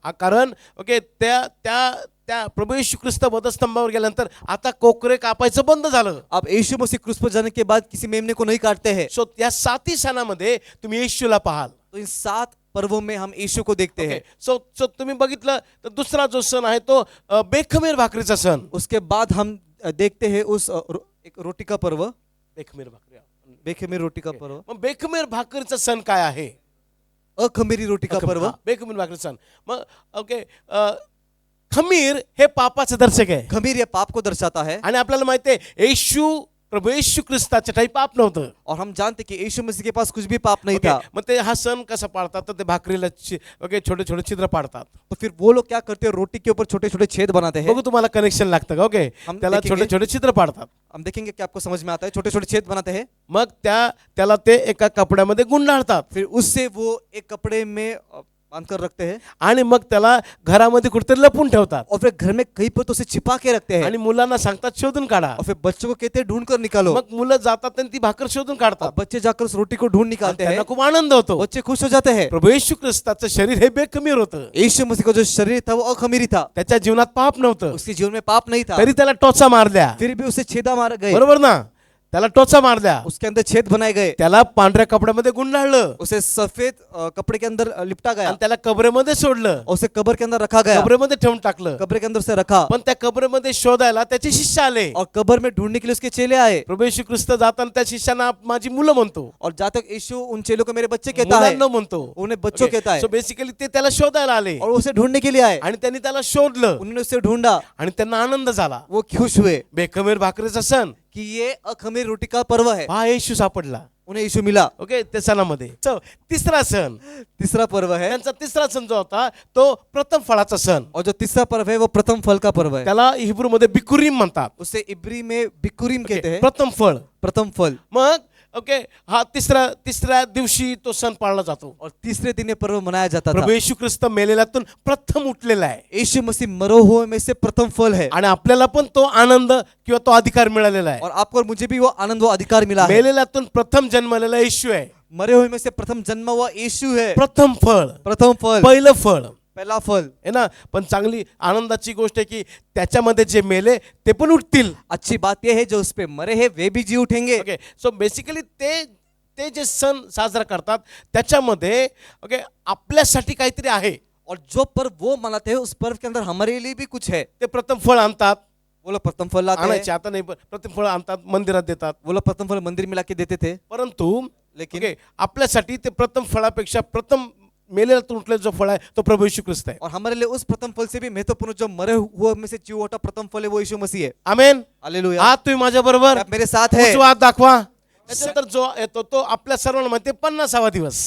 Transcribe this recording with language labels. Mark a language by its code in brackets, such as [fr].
[mr] कारण ओके त्या त्या त्या प्रभू येशू ख्रिस्त वधस्तंभावर गेल्यानंतर आता कोकरे कापायचं बंद झालं. [hi] अब यीशु मसीह क्रूस पर जाने के बाद किसी मेमने को नहीं काटते हैं. [mr] सो या 7 सणामध्ये तुम्ही येशूला पाहाल. [hi] तो इन 7 पर्वों में हम यीशु को देखते हैं. [mr] सो तुम्ही बघितलं तर दुसरा जो सण आहे तो बेखमीर भाकरीचा सण. [hi] उसके बाद हम देखते हैं उस एक रोटी का पर्व. [mr] बेखमीर भाकरी. [hi] बेखमीर रोटी का पर्व. [mr] मग बेखमीर भाकरीचा सण काय आहे. [hi] अखमीरी रोटी का पर्व. [mr] बेखमीर भाकरीचा सण. मग ओके, खमीर हे पापाचं दर्शक आहे. [hi] खमीर ये पाप को दर्शाता है. [mr] आणि आपल्याला माहिती आहे प्रभू येशू ख्रिस्ताच्या काही पाप नव्हतं. [hi] और हम जानते कि यीशु मसीह के पास कुछ भी पाप नहीं था. [mr] मग ते हा सण कसा पाळतात तर ते भाकरीला ओके छोटे छोटे छिद्र पाडतात. [hi] तो फिर वो लोग क्या करते हैं, रोटी के ऊपर छोटे छोटे छेद बनाते हैं. [mr] बघू तुम्हाला कनेक्शन लागतं का. ओके, [hi] हम [mr] त्याला [hi] देखेंगे. [mr] छोटे छोटे छिद्र पाडतात. [hi] हम देखेंगे कि आपको समझ में आता है. छोटे छोटे छेद बनाते हैं. [mr] मग त्याला ते एका कपड्यामध्ये गुंडाळतात. [hi] फिर उससे वो एक कपड़े में बांध कर रखते हैं. [mr] आणि मग त्याला घरामध्ये कुठेतरी लपून ठेवतात. [hi] और फिर घर में कहीं पर तो उसे छिपा के रखते हैं. [mr] आणि मुलांना सांगतात शोधून काढा. [hi] और फिर बच्चों को कहते हैं ढूंढ कर निकालो. [mr] मग मुलं जातात आणि ती भाकर शोधून [hi] और [mr] काढतात. [hi] बच्चे जाकर उस रोटी को ढूंढ निकालते हैं. [mr] त्यांना खूप आनंद होतो. [hi] बच्चे खुश हो जाते हैं. [mr] प्रभू येशू ख्रिस्ताचं शरीर हे बेखमीर होतं. [hi] यीशु मसीह का जो शरीर था वो अखमीरी था. [mr] त्याच्या जीवनात पाप नव्हतं, [hi] उसके जीवन में पाप नहीं था. [mr] तरी त्याला टोचा मारल्या. [hi] फिर भी उसे छेदा मार गए. [mr] बरोबर ना. त्याला टोचा मारल्या. [hi] उसके अंदर छेद बनाए गए. [mr] त्याला पांढऱ्या कपड्यामध्ये गुंडाळलं. [hi] उसे सफेद कपड़े के अंदर लिपटा गया. [mr] आणि त्याला कबरेमध्ये सोडलं. [hi] और उसे कब्र के अंदर रखा गया. [mr] कबरेमध्ये ठेवून टाकलं. [hi] कब्र के अंदर से रखा. [mr] पण त्या कबरेमध्ये शोधायला त्याचे शिष्य आले. [hi] और कब्र में ढूंढने के लिए उसके चेले आए. [mr] प्रभू येशू ख्रिस्त जाताना त्या शिष्यांना माझी मुलं म्हणतो, [hi] और जहाँ तक यीशु उन चेलों को मेरे बच्चे कहता है, [mr] मुलांना म्हणतो, [hi] उन्हें बच्चों कहता है. [mr] सो बेसिकली ते त्याला शोधायला आले [hi] और उसे ढूंढने के लिए आए. [mr] आणि त्यांनी त्याला शोधलं [hi] उन्होंने उसे ढूंढा. [mr] आणि त्यांना आनंद झाला. [hi] वो खुश हुए [mr] बेखमीर भाकरीचा सण. [hi] कि ये अखमीर रोटी का पर्व है. [mr] हा येशू सापडला. [hi] उन्हें यीशु मिला. [mr] ओके, त्या सणामध्ये तिसरा सण. [hi] तीसरा पर्व है. [mr] त्यांचा तिसरा सण जो होता तो प्रथम फळाचा सण. [hi] और जो तीसरा पर्व है वो प्रथम फल का पर्व है. [mr] त्याला हिब्रू मध्ये बिकुरीम म्हणतात. [hi] उसे इब्री में बिकुरीम कहते हैं. [mr] प्रथम फळ. [hi] प्रथम फल. [mr] मग ओके, हा तिसऱ्या दिवशी तो सण पाळला जातो. [hi] और तीसरे दिन ये पर्व मनाया जाता था. [mr] प्रभू येशू ख्रिस्त मेलेल्यातून प्रथम उठलेला आहे. [hi] यीशु मसीह मरो हुए में से प्रथम फल है. [mr] आणि आपल्याला पण तो आनंद किंवा तो अधिकार मिळालेला आहे. [hi] और आपको और मुझे भी वो आनंद वो अधिकार मिला है. [mr] मेलेल्यातून प्रथम जन्मलेला येशू आहे. [hi] मरे हुए में से प्रथम जन्म हुआ यीशु है. [mr] प्रथम फळ, [hi] प्रथम फल, [mr] पहिलं फळ [hi] पहला फल [mr] आहे ना. पण चांगली आनंदाची गोष्ट आहे की त्याच्यामध्ये जे मेले ते पण उठतील. [hi] अच्छी बात यह है जो उस पे मरे हैं वे भी जी उठेंगे. [mr] ओके, सो बेसिकली ते जे सण साजरा करतात त्याच्यामध्ये ओके आपल्यासाठी काहीतरी आहे. [hi] और जो पर्व वो मनाते हैं उस पर्व के अंदर हमारे लिए भी कुछ है. [mr] ते प्रथम फळ आणतात. [hi] वो लोग प्रथम फल लाते हैं. [mr] आणायचे आता नाही, प्रथम फळ आणतात, मंदिरात देतात. [hi] वो लोग प्रथम फल मंदिर में लाके देते थे. [mr] परंतु [hi] लेकिन [mr] ओके आपल्यासाठी ते प्रथम फळापेक्षा प्रथम मेलेल्यातून उठलेला जो फळ आहे तो प्रभू येशू ख्रिस्त आहे. [hi] और हमारे लिए उस प्रथम फल से भी महत्वपूर्ण जो मरे हुए में से जी उठा प्रथम फल है वो यीशु मसीह है. आमेन. हालेलुया. [mr] आज तुम्ही माझ्या बरोबर [hi] आप मेरे साथ हैं. [mr] उजवा हात दाखवा. त्याच्यानंतर जो येतो तो आपल्या सर्वांना म्हणते 50वा दिवस.